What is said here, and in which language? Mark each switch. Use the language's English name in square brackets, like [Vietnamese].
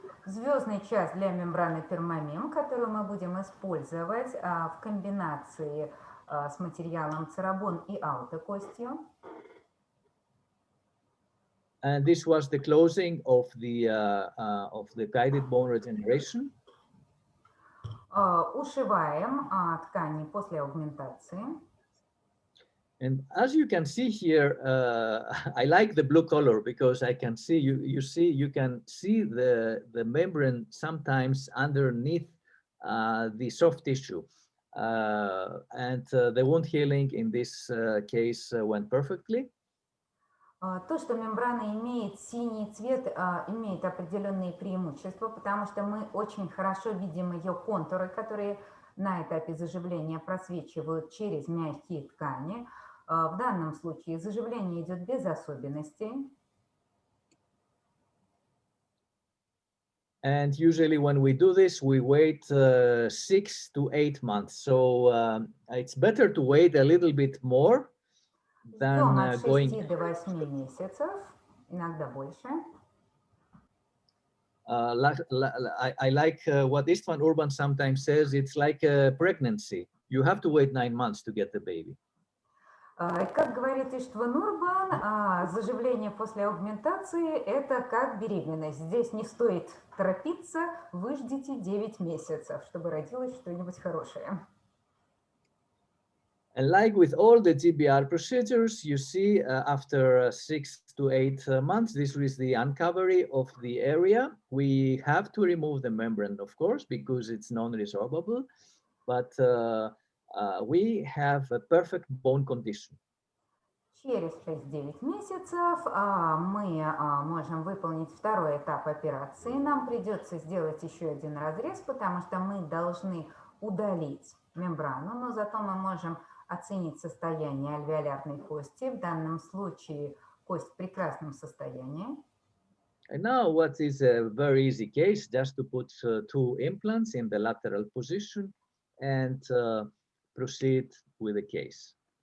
[Russian] Звездный час для мембраны permamem, которую мы будем использовать в комбинации с материалом церабон и аутокостью. [English] And this was the closing of the guided bone regeneration. [Russian] Ушиваем ткани после аугментации. [English] And as you can see here, I like the blue color because I can see you can see the membrane sometimes underneath the soft tissue, and the wound healing in this case went perfectly. [Russian] То, что мембрана имеет синий цвет, имеет определенные преимущества, потому что мы очень хорошо видим ее контуры, которые на этапе заживления просвечивают через мягкие ткани. В данном случае заживление идет без особенностей. [English] And usually when we do this, we wait 6 to 8 months. So it's better to wait a little bit more than going. [Russian] Ждем от 6 до 8 месяцев, иногда больше. [English] I like what Istvan Urban sometimes says. It's like a pregnancy. You have to wait 9 months to get the baby. [Russian] Как говорит Иштван Урбан, заживление после аугментации – это как беременность. Здесь не стоит торопиться, вы ждите 9 месяцев, чтобы родилось что-нибудь хорошее. [English] And like with all the GBR procedures, you see after 6 to 8 months, this is the uncovery of the area. We have to remove the membrane, of course, because it's non-resorbable, but we have a perfect bone condition. [Russian] Через 6-9 месяцев мы можем выполнить второй этап операции. Нам придется сделать еще один разрез, потому что мы должны удалить мембрану, но зато мы можем оценить состояние альвеолярной кости. В данном случае кость в прекрасном состоянии. [English] And now what is a very easy case, just to put 2 implants in the lateral position and proceed with the case.